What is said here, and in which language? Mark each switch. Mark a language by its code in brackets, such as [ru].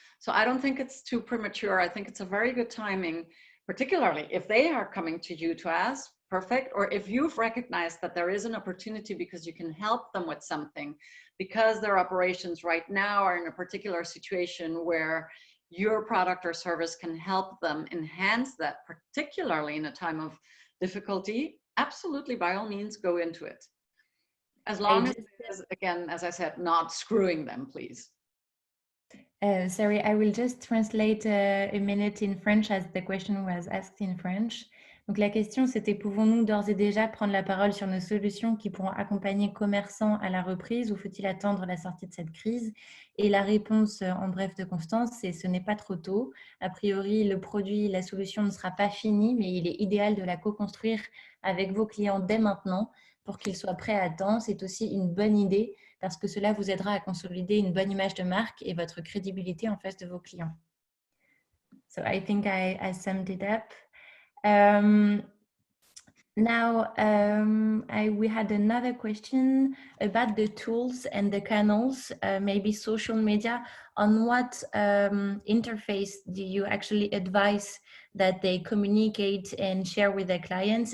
[en] So I don't think it's too premature. I think it's a very good timing, particularly if they are coming to you to ask, perfect, or if you've recognized that there is an opportunity because you can help them with something, because their operations right now are in a particular situation where your product or service can help them enhance that, particularly in a time of difficulty, absolutely, by all means, go into it. As long as, again, as I said, not screwing them, please. Sorry, I will just translate a minute in French as the question was asked in French. [fr] Donc la question c'était, pouvons-nous d'ores et déjà prendre la parole sur nos solutions qui pourront accompagner commerçants à la reprise ou faut-il attendre la sortie de cette crise? Et la réponse en bref de Constance, c'est ce n'est pas trop tôt. A priori, le produit, la solution ne sera pas finie, mais il est idéal de la co-construire avec vos clients dès maintenant pour qu'ils soient prêts à temps. C'est aussi une bonne idée parce que cela vous aidera à consolider une bonne image de marque et votre crédibilité en face de vos clients. [en] So I think I summed it up. Now, we had another question about the tools and the channels, maybe social media. On what interface do you actually advise that they communicate and share with their clients?